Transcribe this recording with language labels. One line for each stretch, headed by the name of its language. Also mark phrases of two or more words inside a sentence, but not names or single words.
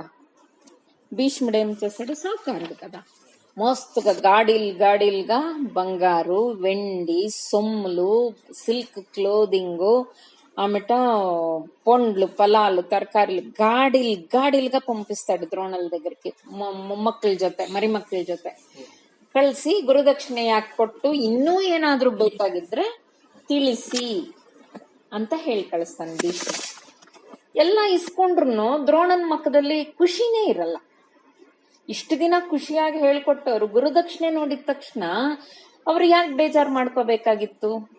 Telugu: భీష్ముడు ఏం చేశాడు, సాకారుడు కదా, మోస్తుగా గాడీలుగా బంగారు వెండి సొమ్ములు
English: silk clothing
Telugu: ఆమెట పండ్లు ఫలాలు తరకారీలు గాడీలుగా పంపిస్తాడు ద్రోణుల దగ్గరికి.
Kannada: మొమ్మಕ್ಕಳ ಜೊತೆ ಮರಿಮಕ್ಕಳ ಜೊತೆ ಕಳಿಸಿ ಗುರುದಕ್ಷಿಣೆ ಯಾಕೆ ಕೊಟ್ಟು ಇನ್ನೂ ಏನಾದ್ರೂ ಬೇಕಾಗಿದ್ರೆ ತಿಳಿಸಿ ಅಂತ ಹೇಳಿ ಕಳಿಸ್ತಾನೆ ಭೀಷ್ಮ. ಎಲ್ಲ ಇಸ್ಕೊಂಡ್ರು ದ್ರೋಣನ ಮಕ್ಕದಲ್ಲಿ ಖುಷಿನೇ ಇರಲ್ಲ. ಇಷ್ಟು ದಿನ ಖುಷಿಯಾಗಿ ಹೇಳ್ಕೊಟ್ಟವ್ರು ಗುರುದಕ್ಷಿಣೆ ನೋಡಿದ ತಕ್ಷಣ ಅವ್ರು ಯಾಕೆ ಬೇಜಾರು ಮಾಡ್ಕೋಬೇಕಾಗಿತ್ತು?